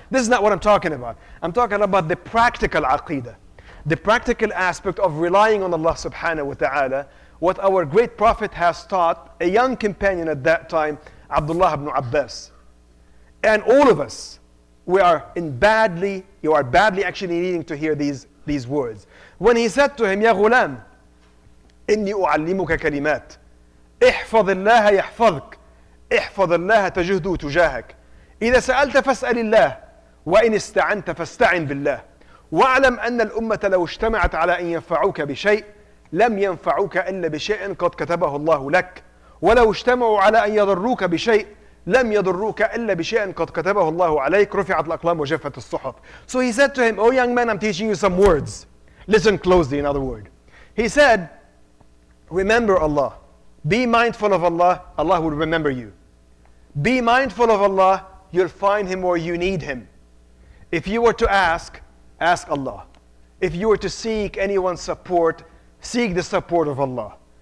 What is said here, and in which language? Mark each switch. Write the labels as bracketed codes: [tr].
[en] This is not what I'm talking about. I'm talking about the practical aqeedah, the practical aspect of relying on Allah subhanahu wa ta'ala, what our great Prophet has taught a young companion at that time, Abdullah ibn Abbas. And all of us, you are badly actually needing to hear these words. When he said to him, [ar] Ya ghulam, inni u'allimuka kalimat, ihfaz Allah yahfazk, ihfaz Allah tajahdu tujahak, إذا سألت فاسأل الله, وإن استعنت فاستعن بالله, واعلم أن الأمة لو اجتمعت على أن ينفعوك بشيء لم ينفعوك إلا بشيء قد كتبه الله لك, ولو اجتمعوا على أن يضروك بشيء لم يضروك إلا بشيء قد كتبه الله عليك, رفعت الأقلام وجفت الصحف. [en] So he said to him, oh young man, I'm teaching you some words. Listen closely, in other words. He said, remember Allah. Be mindful of Allah, Allah will remember you. Be mindful of Allah, you'll find Him where you need Him. If you were to ask Allah. If you were to seek anyone's support, seek the support of Allah.